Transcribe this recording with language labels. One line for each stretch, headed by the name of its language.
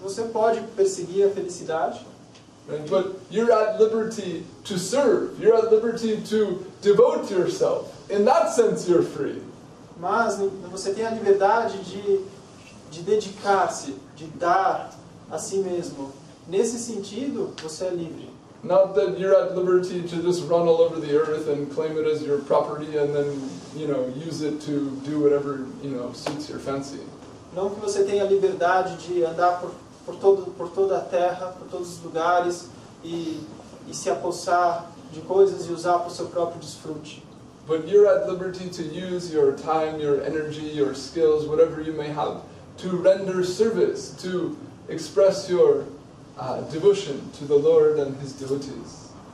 Portuguese: você pode perseguir a felicidade.
English: Right? But you're at liberty to serve. You're at liberty to devote yourself. In that sense, you're free.
Portuguese: Mas você tem a liberdade de dedicar-se, de dar a si mesmo. Nesse sentido, você é livre.
English: Not that you're at liberty to just run all over the earth and claim it as your property and then, use it to do whatever, suits your fancy.
Portuguese: Não que você tenha liberdade de andar por toda a terra, por todos os lugares e se apossar de coisas e usar para o seu próprio desfrute.
English: But you're at liberty to use your time, your energy, your skills, whatever you may have, to render service, to express your devotion to the Lord and His devotees.